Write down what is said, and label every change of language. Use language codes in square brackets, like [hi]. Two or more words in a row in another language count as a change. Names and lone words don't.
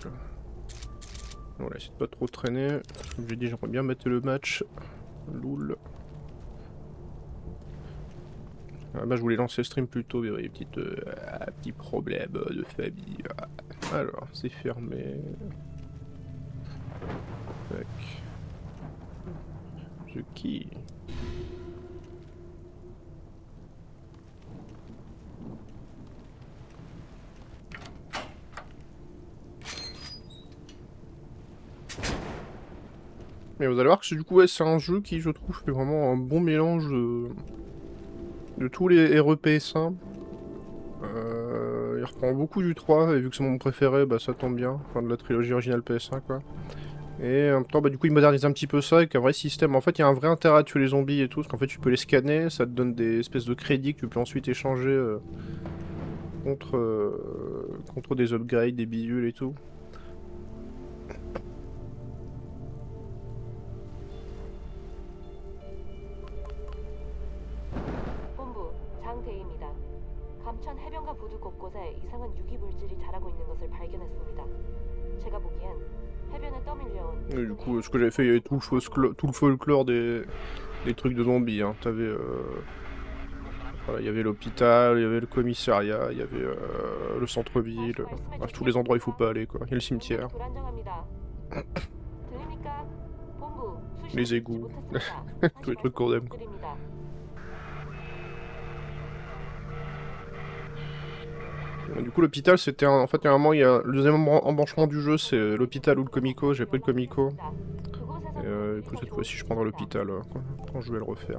[fr] On va essayer de pas trop traîner. Comme j'ai dit, j'aimerais bien mettre le match. Loul. Ah bah, je voulais lancer le stream plus tôt, mais il y a des petits problèmes de famille. Alors, c'est fermé. Tac. [en] The key. [fr] Mais vous allez voir que du coup, ouais, c'est un jeu qui, je trouve, fait vraiment un bon mélange de tous les RE PS1. Il reprend beaucoup du 3, et vu que c'est mon préféré, bah ça tombe bien. Enfin, de la trilogie originale PS1, quoi. Et en même temps, bah, du coup, il modernise un petit peu ça avec un vrai système. En fait, il y a un vrai intérêt à tuer les zombies et tout, parce qu'en fait, tu peux les scanner, ça te donne des espèces de crédits que tu peux ensuite échanger contre des upgrades, des bidules et tout. [ko] 본부 장대희입니다. 감천 해변가 부두 곳곳에 이상한 유기 물질이 자라고 있는 것을 발견했습니다. 제가 보기엔 해변에 떠밀려온 [fr] Et du coup, ce que j'avais fait, il y avait tout le folklore des trucs de zombies. Hein. T'avais, voilà, il y avait l'hôpital, il y avait le commissariat, il y avait le centre-ville. Bref, tous les endroits où il faut pas aller, quoi. Il y a le cimetière. [ko] 불안정합니다. 들립니까? 본부 수신 [fr] Les égouts. [ko] 못했습니다. [fr] Tous les trucs qu'on aime. [ko] 드립니다. [fr] Du coup, l'hôpital, c'était en fait, il y a un moment, il y a le deuxième embranchement du jeu, c'est l'hôpital ou le comico. J'ai pris le comico. Et du coup, cette fois-ci, je prendrai l'hôpital quand je vais le refaire.